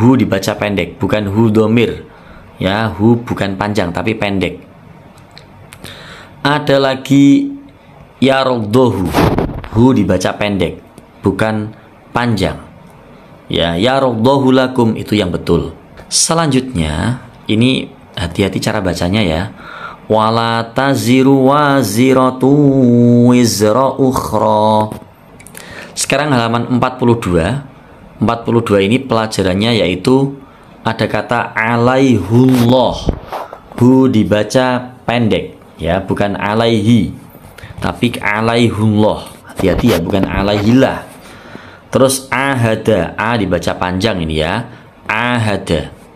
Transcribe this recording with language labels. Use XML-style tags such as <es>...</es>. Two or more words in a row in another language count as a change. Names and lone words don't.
<id>Hu dibaca pendek, bukan hu domir. Ya, hu bukan panjang tapi pendek. Ada lagi yardohu, hu dibaca pendek, bukan panjang. Ya,</id> <ar>يرضه لكم</ar> <id>itu yang betul. Selanjutnya, ini hati-hati cara bacanya ya.</id> <ar>ولا تزر وازرة وزر أخرى.</ar> <id>Sekarang halaman 42. 42 ini pelajarannya yaitu ada kata alaihullah. Hu dibaca pendek ya, bukan alaihi tapi alaihullah. Hati-hati ya, bukan alaihillah. Terus ahada, a dibaca panjang ini ya, ahada.</id>